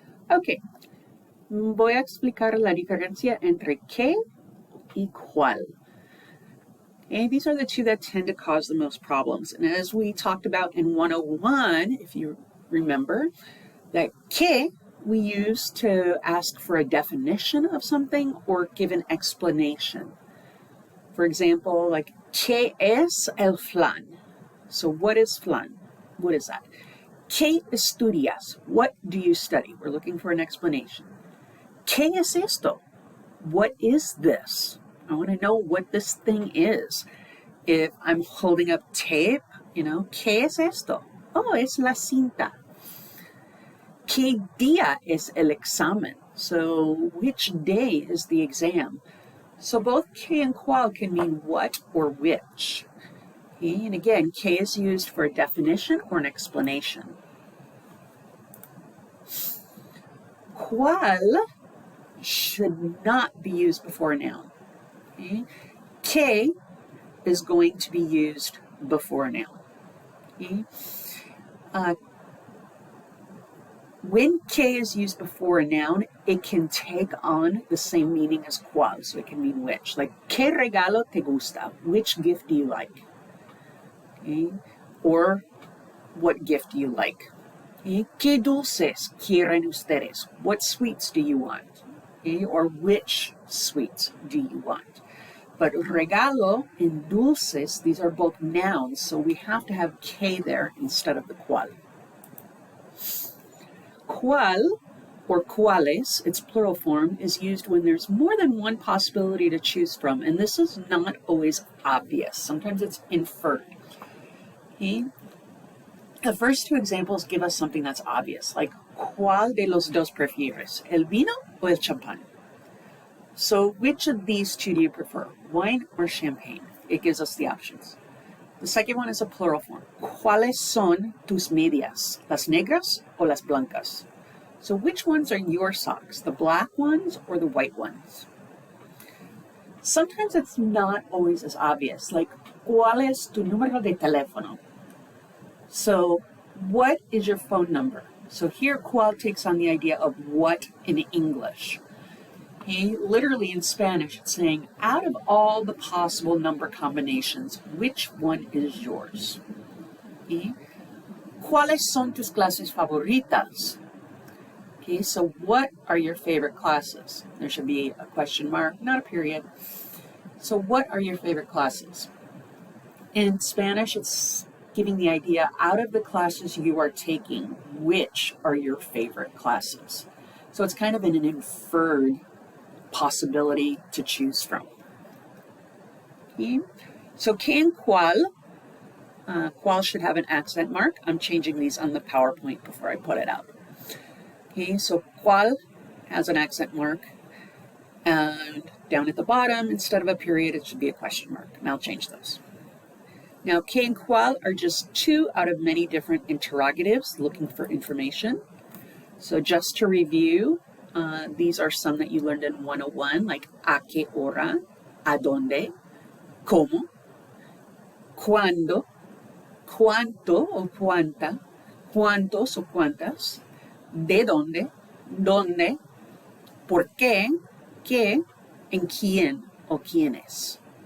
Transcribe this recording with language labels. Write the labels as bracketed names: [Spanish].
[Spanish] Ok, voy a explicar la diferencia entre qué y cuál. [English] And these are the two that tend to cause the most problems. And as we talked about in 101, if you remember, that qué we use to ask for a definition of something or give an explanation. For example, like, [Spanish] ¿qué es el flan? [English] So what is flan? What is that? [Spanish] ¿Qué estudias? [English] What do you study? We're looking for an explanation. [Spanish] ¿Qué es esto? [English] What is this? I want to know what this thing is. If I'm holding up tape, [Spanish] ¿qué es esto? Oh, es la cinta. ¿Qué día es el examen? [English] So which day is the exam? So both qué and cuál can mean what or which. Okay? And again, qué is used for a definition or an explanation. Cuál should not be used before a noun. Okay? Qué is going to be used before a noun. Okay? When qué is used before a noun, it can take on the same meaning as cuál, so it can mean which. Like, [Spanish] ¿qué regalo te gusta? [English] Which gift do you like? Okay? Or, what gift do you like? Okay? [Spanish] ¿Qué dulces quieren ustedes? [English] What sweets do you want? Okay? Or which sweets do you want? But regalo and dulces, these are both nouns, so we have to have qué there instead of the cuál. Cuál, or cuáles, its plural form, is used when there's more than one possibility to choose from, and this is not always obvious. Sometimes it's inferred. Okay? The first two examples give us something that's obvious, like, [Spanish] ¿cuál de los dos prefieres, el vino o el champán? [English] So which of these two do you prefer, wine or champagne? It gives us the options. The second one is a plural form. [Spanish] ¿Cuáles son tus medias, las negras o las blancas? [English] So which ones are your socks, the black ones or the white ones? Sometimes it's not always as obvious, like, [Spanish] ¿cuál es tu número de teléfono? [English] So what is your phone number? So here, cuál takes on the idea of what in English. Okay? Literally in Spanish, it's saying, out of all the possible number combinations, which one is yours? Okay? [Spanish] ¿Cuáles son tus clases favoritas? [English] Okay, so what are your favorite classes? There should be a question mark, not a period. So what are your favorite classes? In Spanish, it's giving the idea, out of the classes you are taking, which are your favorite classes? So it's kind of an inferred possibility to choose from. Okay. So qué and cuál. Cuál should have an accent mark. I'm changing these on the PowerPoint before I put it out. Okay, so cuál has an accent mark, and down at the bottom, instead of a period, it should be a question mark, and I'll change those. Now, qué and cuál are just two out of many different interrogatives looking for information. So just to review, these are some that you learned in 101, like a qué hora, a dónde, cómo, cuándo, cuánto o cuánta, cuántos o cuántas, de dónde, por qué, and quién o quiénes.